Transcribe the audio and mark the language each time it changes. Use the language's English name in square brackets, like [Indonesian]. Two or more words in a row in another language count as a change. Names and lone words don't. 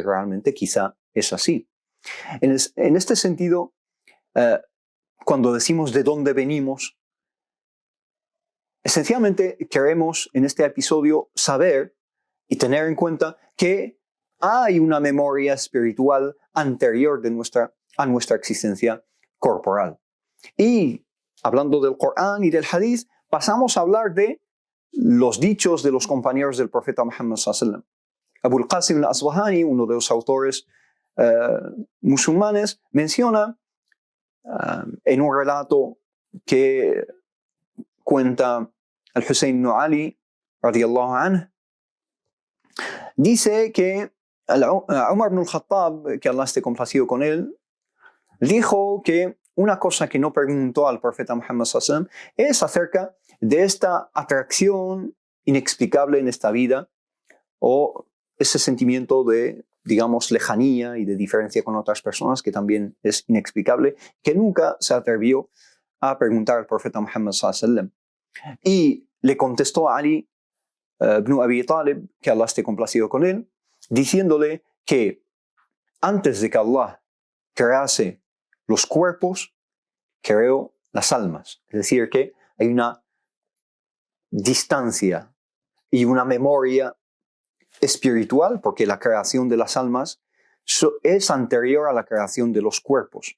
[Spanish] Y realmente quizá es así. En este sentido, cuando decimos de dónde venimos, esencialmente queremos en este episodio saber y tener en cuenta que hay una memoria espiritual anterior a nuestra existencia corporal. Y hablando del Corán y del Hadith, pasamos a hablar de los dichos de los compañeros del profeta Muhammad [Arabic] صلى الله عليه وسلم. [Spanish] Abul Qasim al-Asbahani, uno de los autores musulmanes, menciona en un relato que cuenta al-Husayn ibn Ali, [Arabic] رضي الله عنه, [Spanish] dice que Umar ibn al-Khattab, que Allah esté complacido con él, dijo que una cosa que no preguntó al profeta Muhammad [Arabic] صلى الله عليه وسلم [Spanish] es acerca de esta atracción inexplicable en esta vida o ese sentimiento de, digamos, lejanía y de diferencia con otras personas que también es inexplicable, que nunca se atrevió a preguntar al profeta Muhammad [Arabic] صلى الله عليه وسلم. [Spanish] Y le contestó a Ali ibn Abi Talib, que Allah esté complacido con él, diciéndole que antes de que Allah crease los cuerpos, creó las almas. Es decir, que hay una distancia y una memoria espiritual, porque la creación de las almas es anterior a la creación de los cuerpos.